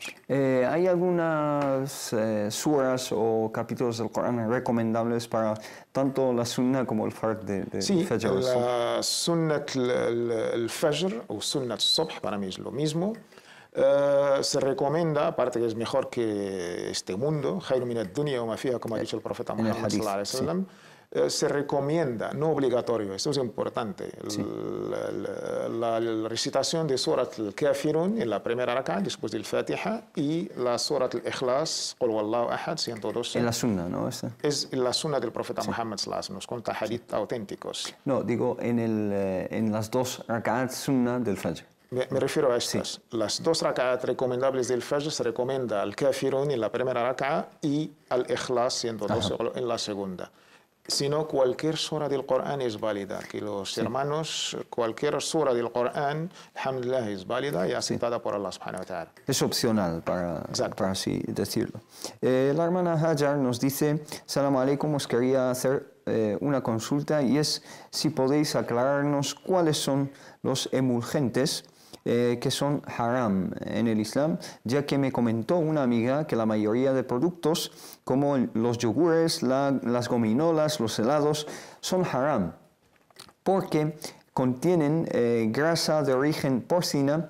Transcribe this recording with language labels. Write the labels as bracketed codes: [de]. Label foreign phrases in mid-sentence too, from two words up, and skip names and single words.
[es] ¿Hay algunas suras o capítulos del Corán recomendables para tanto la sunna como el fard de sí, Fajr? Sí, la [ar] سنة الفجر [es] o [ar] سنة الصبح [es] para mí es lo mismo. Se recomienda, aparte que es mejor que este mundo, [ar] خير من الدنيا وما فيها, [es] como ha dicho el profeta Muhammad [ar] صلى الله عليه وسلم, [es] se recomienda, no obligatorio, eso es importante, sí. La recitación de Surat al-Kafirun en la primera rak'ah después del Fatiha, y la Surat al-Ikhlas, [ar] قل هو الله أحد, [es] 112. En la sunna, ¿no? Es la sunna del profeta Muhammad [ar] صلى الله عليه وسلم, [es] nos cuenta hadith auténticos. No, digo en las 2 rak'at sunna del Fajr. Me refiero a estas. Sí. Las 2 rak'at recomendables del Fajr se recomienda al Kafirun en la primera rak'ah y al Ikhlas 112 en la segunda. Sino cualquier sura del Corán es válida. Que los hermanos, cualquier sura del Corán, alhamdulillah, es válida y aceptada por Allah [ar] سبحانه وتعالى. [es] Es opcional, para así decirlo. La hermana Hajar nos dice: [ar] سلام عليكم, [es] os quería hacer una consulta, y es si podéis aclararnos cuáles son los emulgentes que son haram en el Islam, ya que me comentó una amiga que la mayoría de productos como los yogures, las gominolas, los helados son haram porque contienen grasa de origen porcina.